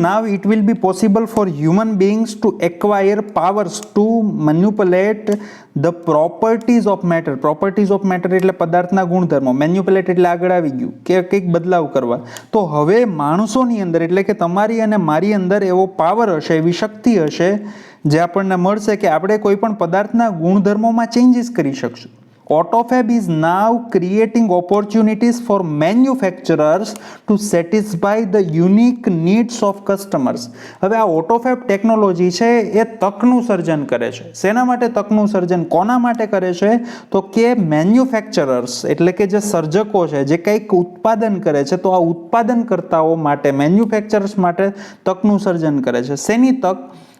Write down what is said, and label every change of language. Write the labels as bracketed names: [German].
[English] now it will be possible for human beings to acquire powers to manipulate the properties of matter [Gujarati] એટલે પદાર્થના ગુણધર્મો. Manipulate એટલે આગળ આવી ગયું કે કંઈક બદલાવ કરવા. તો હવે માણસોની અંદર એટલે કે તમારી અને મારી અંદર એવો પાવર હશે, એવી શક્તિ હશે જે આપણને મળશે કે આપણે કોઈ પણ પદાર્થના ગુણધર્મોમાં ચેન્જીસ કરી શકશું. [English] Autofab is now creating opportunities for manufacturers to satisfy the unique needs of customers. [Gujarati] હવે આ ઓટોફેબ ટેકનોલોજી છે એ તકનું સર્જન કરે છે. શેના માટે તકનું સર્જન? કોના માટે કરે છે? તો કે મેન્યુફેક્ચરર્સ એટલે કે જે સર્જકો છે, જે કંઈક ઉત્પાદન કરે છે, તો આ ઉત્પાદનકર્તાઓ માટે, મેન્યુફેક્ચરર્સ માટે તકનું સર્જન કરે છે. શેની તક?